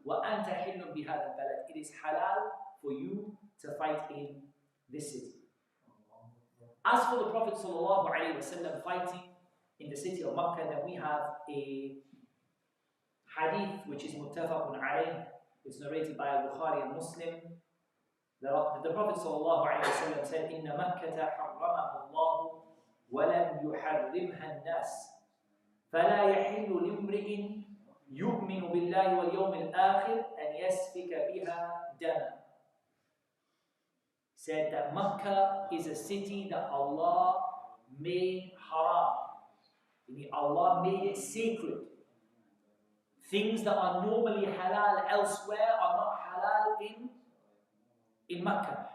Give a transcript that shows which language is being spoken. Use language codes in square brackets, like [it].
[ar] وَأَنْتَ حِلٌّ بِهَذَا الْبَلَدِ, [en] it is halal for you to fight in this city. As for the Prophet ﷺ fighting in the city of Mecca, then we have a hadith which is muttafaqun alayh. It's narrated by Bukhari and Muslim. The Prophet ﷺ said, [ar] إِنَّ مَكَّةَ حَرَّمَهَا اللَّهُ وَلَمْ يُحَرِّمْهَا النَّاسِ فَلَا يَحِلُّ لِامْرِئٍ يُؤْمِنُ بِاللَّهِ وَالْيَوْمِ الْآخِرِ أَنْ يَسْفِكَ بِهَا دَمًا. [en] Said that Makkah is a city that Allah made haram. Allah made it sacred. Things that are normally halal elsewhere are not halal in Makkah.